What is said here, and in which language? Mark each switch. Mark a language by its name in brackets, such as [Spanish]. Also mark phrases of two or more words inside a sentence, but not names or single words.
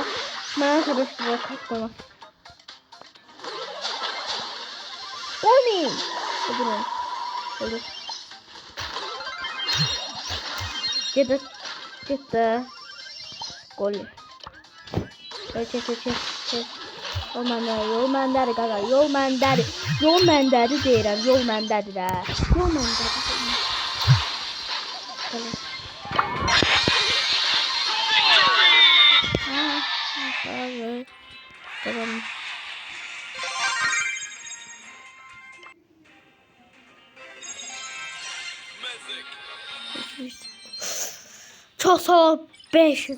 [Turkish] Ben karıştırıyorum. Kaçmama. Olmayayım. Hadi. Gitti. Gol. Çek. [Azerbaijani] Yol məndədir qaqa. Yol məndədir deyirəm. Yol məndədir də. Yol məndədir. [Turkish] Tamam. Çok sağ ol 500.